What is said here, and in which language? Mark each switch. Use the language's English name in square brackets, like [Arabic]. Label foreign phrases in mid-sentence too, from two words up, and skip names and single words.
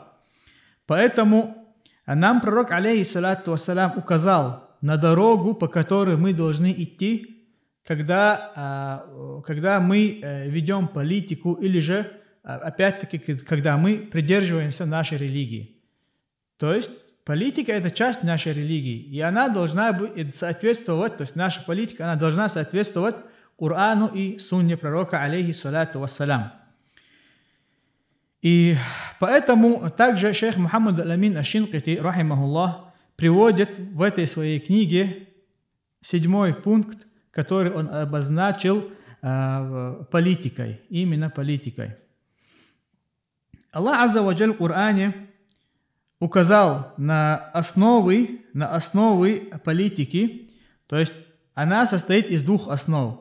[Russian] Поэтому нам пророк, [Arabic] عليه الصلاة والسلام, [Russian] указал на дорогу, по которой мы должны идти, когда мы ведем политику, или же опять-таки, когда мы придерживаемся нашей религии. То есть политика – это часть нашей религии, и она должна соответствовать, то есть наша политика, она должна соответствовать Корану и Сунне пророка, [Arabic] عليه الصلاة والسلام. [Russian] И поэтому также шейх Мухаммад аль-Амин аш-Шинкити, рахимахуллах, приводит в этой своей книге 7 пункт, который он обозначил политикой, именно политикой. Аллах [Arabic] عز وجل [Russian] в Коране указал на основы политики, то есть она состоит из 2 основ.